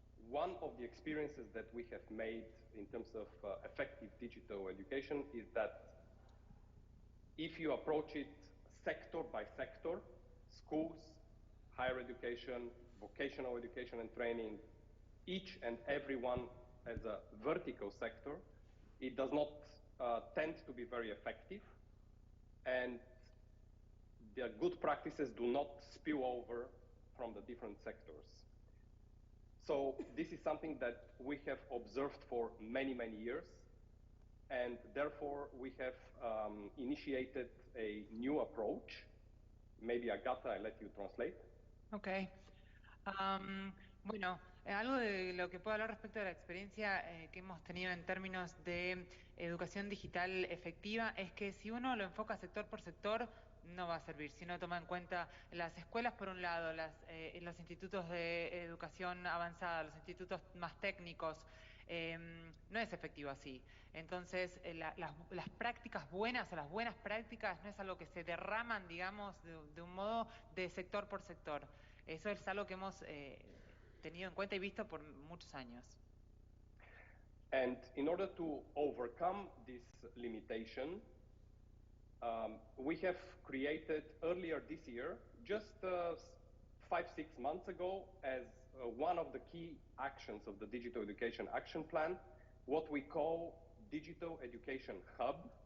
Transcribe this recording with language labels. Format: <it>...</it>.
<en>One of the experiences that we have made in terms of effective digital education is that if you approach it sector by sector, schools, higher education, vocational education and training, each and every one as a vertical sector, it does not tend to be very effective, and the good practices do not spill over from the different sectors. So this is something that we have observed for many, many years, and therefore we have initiated a new approach. Maybe Agatha, I let you translate. Ok.</en> <es>Bueno, algo de lo que puedo hablar respecto de la experiencia que hemos tenido en términos de educación digital efectiva es que si uno lo enfoca sector por sector, no va a servir. Si no toma en cuenta las escuelas por un lado, los institutos de educación avanzada, los institutos más técnicos, no es efectivo así. Entonces, las prácticas buenas o las buenas prácticas no es algo que se derraman, digamos, de un modo de sector por sector. Eso es algo que hemos tenido en cuenta y visto por muchos años.</es> <en>And in order to overcome this limitation, we have created earlier this year, just 5-6 months ago, as one of the key actions of the Digital Education Action Plan, what we call Digital Education Hub.</en>